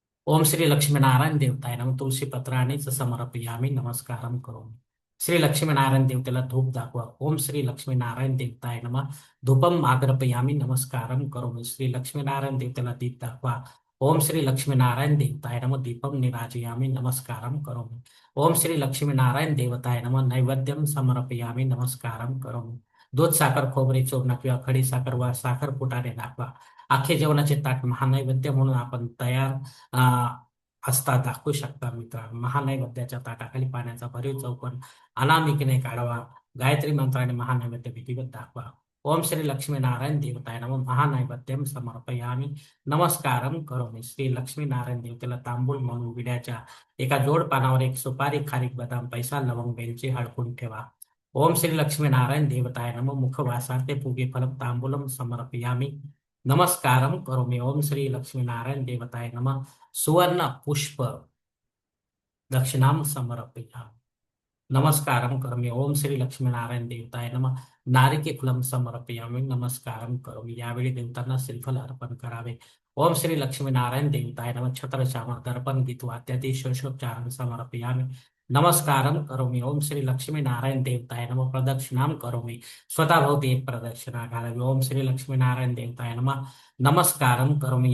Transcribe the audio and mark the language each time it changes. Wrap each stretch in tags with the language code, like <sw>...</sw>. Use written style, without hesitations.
<sa>ओम श्री लक्ष्मीनारायण देवताय नमः तुलसी पत्राणीच समर्पयामी नमस्कारम करोमि.</sa> <mr>श्री लक्ष्मीनारायण देवतेला धूप दाखवा.</mr> <sa>ओम श्री लक्ष्मीनारायण देवताय नमः धूपम आग्रपयामी नमस्कारम करोमि.</sa> <mr>श्री लक्ष्मीनारायण देवतेला दीप दाखवा.</mr> <sa>ओम श्री लक्ष्मीनारायण देवताय नमः दीपम निराजयामी नमस्कारम करोमि. ओम श्री लक्ष्मीनारायण देवताय नमः नैवेद्यम समर्पयामी नमस्कारम करोमि.</sa> <mr>दूध साखर खोबरे चूर्ण किंवा खडी साखर वा साखर फुटाणे दाखवा. आखे जेवणाचे ताट महानैवेद्य म्हणून आपण तयार असता दाखवू शकता मित्रांनो. महानैवेद्याच्या ताटाखाली पाण्याचा भरीव चौकोन अनामिकेने काढावा. गायत्री मंत्राने महानैवेद्य विधिवत दाखवा.</mr> <sa>ओम श्री लक्ष्मीनारायण देवताय नमः महानैवेद्यम समर्पयामी नमस्कारम करोमि.</sa> <mr>श्री लक्ष्मीनारायण देवतेला तांबूल म्हणून विड्याच्या एका जोड पानावर एक सुपारी, खारीक, बदाम, पैसा, लवंग, वेलची हडकून ठेवा.</mr> <sa>ओम श्री लक्ष्मीनारायण देवताय नमः मुखवासार्थे पूगे फलम तांबूलम समर्पयामी नमस्कारम करोमि. ओम श्री लक्ष्मीनारायण देवताय नमः सुवर्ण पुष्प दक्षिणाम समर्पयामि नमस्कारम करोमि. ओम श्री लक्ष्मीनारायण देवताय नमः नारिकेलम समर्पयामि नमस्कारम करोमि.</sa> <mr>यावेळी देवतांना श्रीफल अर्पण करावे.</mr> <sa>ओम श्री लक्ष्मीनारायण देवताय नमः छत्र चामर दर्पण गीत वाद्यादी षोडशोपचारं समर्पयामि नमस्कारम करोमि. ओम श्री लक्ष्मीनारायण देवताय नमः प्रदक्षिणाम करोमि.</sa> <mr>स्वतःभोवती एक प्रदक्षिणा घालावी.</mr> <sa>ओम श्री लक्ष्मीनारायण देवताय नमः नमस्कारम करोमि.</sa>